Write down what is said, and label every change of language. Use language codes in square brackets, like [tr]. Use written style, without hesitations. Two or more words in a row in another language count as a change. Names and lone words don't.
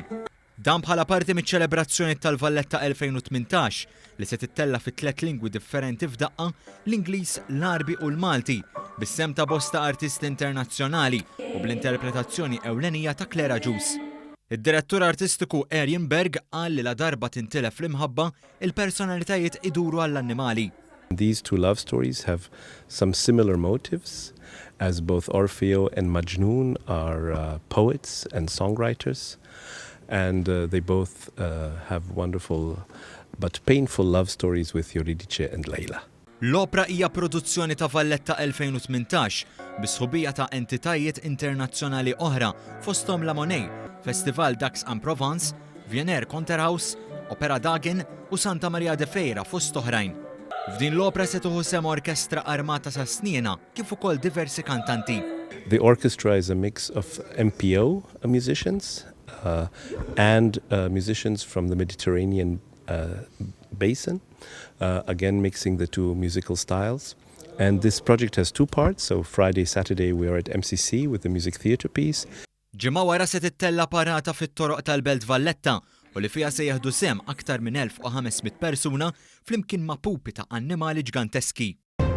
[mt] Dan bħala parti miċ-ċelebrazzjoni tal-Valletta 2018 li se tittella fi 3 lingwi differenti f'daqqa, l-Ingliż, l-Arbi u l-Malti, bis-sem ta' bosta artisti internazzjonali u bl-interpretazzjoni ewlenija ta' Clara Juice. Id-direttur artistiku Arjen Berg qal li la darba tintilef l-imħabba il-personalitajiet iduru għall-annimali. [en] These two love stories have some similar motives, as both Orfeo and Majnun are poets and songwriters, and they both have wonderful but painful love stories with Eurydice and Lejla. [mt] L-opra hija produzzjoni ta' Valletta 2018 bis-sħubija ta' entitajiet internazzjonali oħra fosthom La Monnaie, Festival Dax en Provence, Viener Concerthaus, Opera Dagen u Santa Maria de Feira fost oħrajn. F'din l-opra se tieħu sem orkestra armata sa' sniena kif ukoll diversi kantanti. [en] The orchestra is a mix of MPO musicians and musicians from the Mediterranean basin, again mixing the two musical styles. And this project has 2 parts, so Friday, Saturday we are at MCC with the music theatre piece. [mt] Ġimgħa wara se tittella parata fit-toroq tal-Belt Valletta u li fiha se jieħdu sem aktar minn 1500 persuna flimkien ma' pupi ta' annimali ġganteski.